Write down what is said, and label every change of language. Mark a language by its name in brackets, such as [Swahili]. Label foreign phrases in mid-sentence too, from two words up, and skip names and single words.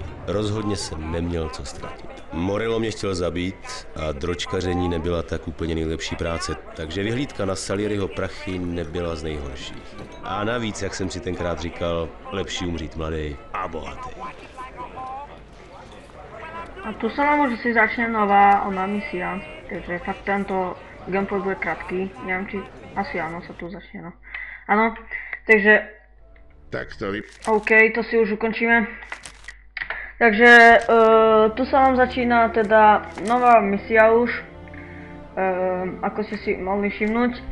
[Czech] Rozhodně jsem neměl co ztratit. Morello mě chtěl zabít a dročkaření nebyla tak úplně nejlepší práce, takže vyhlídka na Salieriho prachy nebyla z nejhorších. A navíc, jak jsem si tenkrát říkal, lepší umřít mladý a bohatý. [Slovak] A tu sa nám už si začne nová misia, takže fakt tento gameplay bude krátký, neviem či asi áno sa tu začne, no. Áno, takže tak to OK, to si už ukončíme. Takže tu sa nám začína teda nová misia už, ako ste si mohli všimnúť.